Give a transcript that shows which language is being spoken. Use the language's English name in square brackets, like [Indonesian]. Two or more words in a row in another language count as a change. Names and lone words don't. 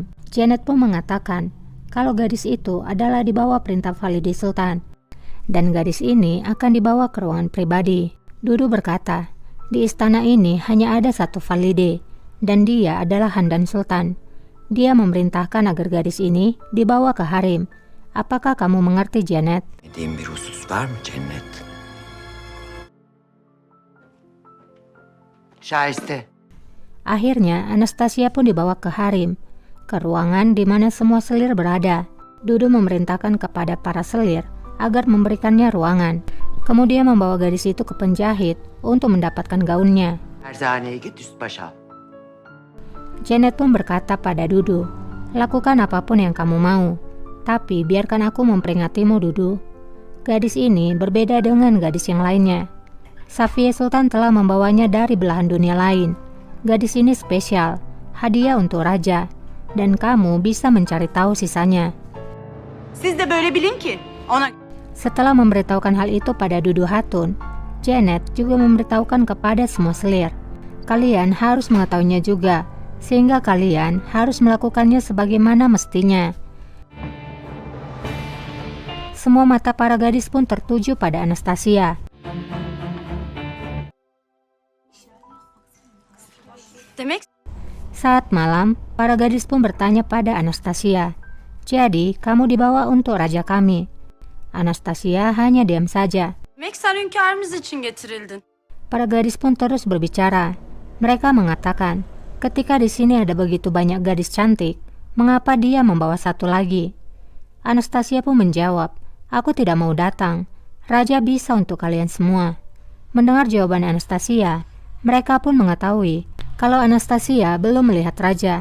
[Indonesian] Janet pun mengatakan kalau gadis itu adalah di bawah perintah Valide Sultan, dan gadis ini akan dibawa ke ruangan pribadi. Dudu berkata, di istana ini hanya ada satu Valide, dan dia adalah Handan Sultan. Dia memerintahkan agar gadis ini dibawa ke harem. Apakah kamu mengerti, Janet? [Turkish] Dediğin bir husus var mı Cennet? Şahiste. [Indonesian] Akhirnya, Anastasia pun dibawa ke harem, ke ruangan di mana semua selir berada. Dudu memerintahkan kepada para selir agar memberikannya ruangan. Kemudian membawa gadis itu ke penjahit untuk mendapatkan gaunnya. [Turkish] Terzaneye git üst başa. [Indonesian] Janet pun berkata pada Dudu, lakukan apapun yang kamu mau, tapi biarkan aku memperingatimu, Dudu. Gadis ini berbeda dengan gadis yang lainnya. Safiye Sultan telah membawanya dari belahan dunia lain. Gadis ini spesial, hadiah untuk raja, dan kamu bisa mencari tahu sisanya. [Turkish] Siz de böyle bilin ki ona... [Indonesian] Setelah memberitahukan hal itu pada Dudu Hatun, Janet juga memberitahukan kepada semua selir. Kalian harus mengetahuinya juga, sehingga kalian harus melakukannya sebagaimana mestinya. Semua mata para gadis pun tertuju pada Anastasia. Saat malam, para gadis pun bertanya pada Anastasia, jadi kamu dibawa untuk raja kami. Anastasia hanya diam saja. [Turkish] Sen hünkârımız için getirildin. [Indonesian] Para gadis pun terus berbicara. Mereka mengatakan, ketika di sini ada begitu banyak gadis cantik, mengapa dia membawa satu lagi? Anastasia pun menjawab, aku tidak mau datang. Raja bisa untuk kalian semua. Mendengar jawaban Anastasia, mereka pun mengetahui kalau Anastasia belum melihat raja.